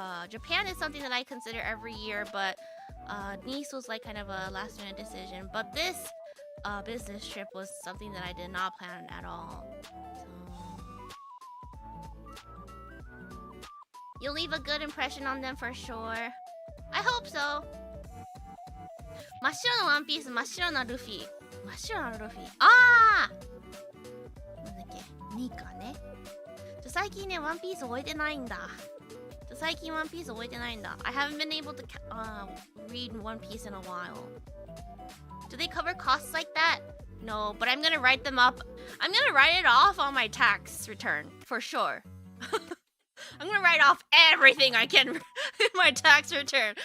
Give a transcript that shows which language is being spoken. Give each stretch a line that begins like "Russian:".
English: Japan is something that I consider every year, but Nice was like kind of a last minute decision. But this business trip was something that I did not plan at all. So you'll leave a good impression on them for sure. I hope so.
Japanese: 真っ白なワンピース、真っ白なルフィ。真っ白なルフィ。あーなんだっけ、ニカね。最近ね、ワンピース終えてないんだ。最近ワンピース終えてないんだ。
English: I haven't been able to read One Piece in a while. Do they cover costs like that? No, but I'm gonna write them up. I'm gonna write it off on my tax return, for sure. I'm gonna write off everything I can in my tax return.